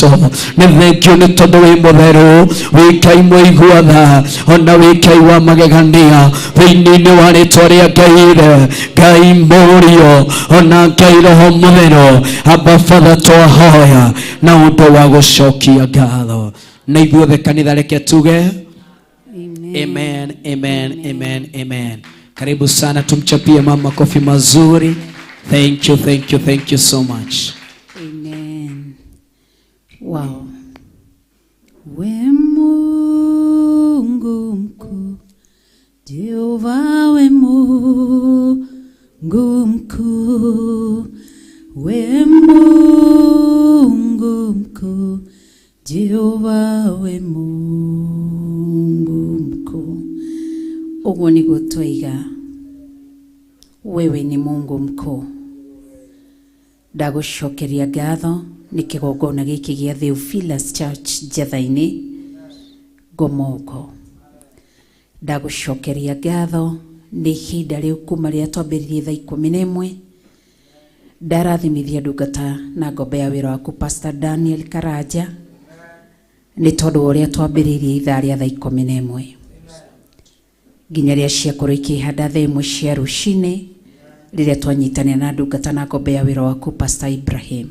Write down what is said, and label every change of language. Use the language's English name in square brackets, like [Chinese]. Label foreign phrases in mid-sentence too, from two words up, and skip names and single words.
[Kikuyu] Nĩ thengio nĩ tondũ wĩ mũtheru, wĩ Ngai mũigua-tha ona wĩ Ngai wa magegania thĩinĩ wa rĩĩtwa rĩa Ngai Ithe, Ngai Mũriũ ona Ngai Roho Mũtheru. Aba Father, twahoya na ũndũ wa gũcokia ngatho. Na ithuothe kanitha reke tuge amen, amen, amen, amen. [Swahili] Karibu sana, tumchapie mama makofi mazuri. [English] Thank you, thank you, thank you so much. Amen. Wow. [Swahili] We Mungu mkuu, Jehova we Mungu mkuu, we Mungu mkuu, Jehova we Mungu mkuu. [Kikuyu] Uguo niguo twiga, [Swahili] wewe ni Mungu mkuu. [Kikuyu] Ndagucokeria ngatho nĩ kĩgongona gĩkĩ gĩa Theophilus Church Njatha-inĩ Ngomoko. Ndagucokeria ngatho nĩ ihinda rĩu kuma rĩrĩa twambĩrĩirie thaa 11 ndarathimithia ndungata na ngombe ya wĩra waku Pastor Daniel Karanja nĩ tondũ ũrĩa twambĩrĩirie ithaa rĩa thaa 11 nginya rĩrĩa ciakorwo ikĩhanda thaa 1 cia rũcinĩ rĩrĩa twanyitania na ndungata na ngombe ya wĩra waku Pastor Ibrahim.